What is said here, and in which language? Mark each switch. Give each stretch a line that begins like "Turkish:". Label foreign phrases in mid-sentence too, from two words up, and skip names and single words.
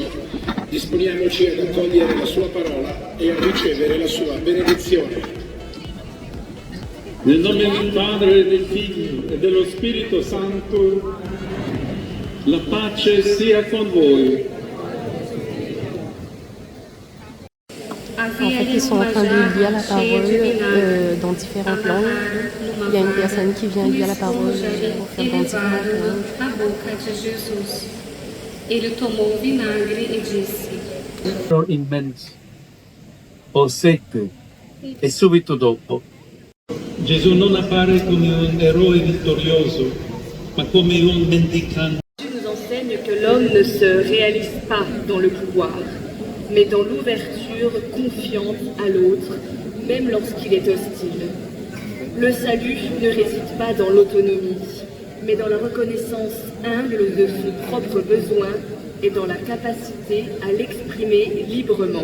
Italian: Disponiamoci ad accogliere la sua parola e a ricevere la sua benedizione. Nel nome del Padre, del Figlio e dello Spirito Santo, la pace sia con voi.
French: En fait, ils sont en train de lire la parole dans différentes langues. Il y a une personne qui vient lire la parole pour faire dans différentes langues.
Portuguese: A boca de Jesus. Ele tomou o vinagre e disse:
Italian: Immenso, ho sete, e subito dopo Gesù non appare come un eroe vittorioso, ma come un mendicante.
French: Dieu nous enseigne que l'homme ne se réalise pas dans le pouvoir, mais dans l'ouverture confiante à l'autre, même lorsqu'il est hostile. Le salut ne réside pas dans l'autonomie, mais dans la reconnaissance humble de son propre besoin et dans la capacité à l'exprimer librement.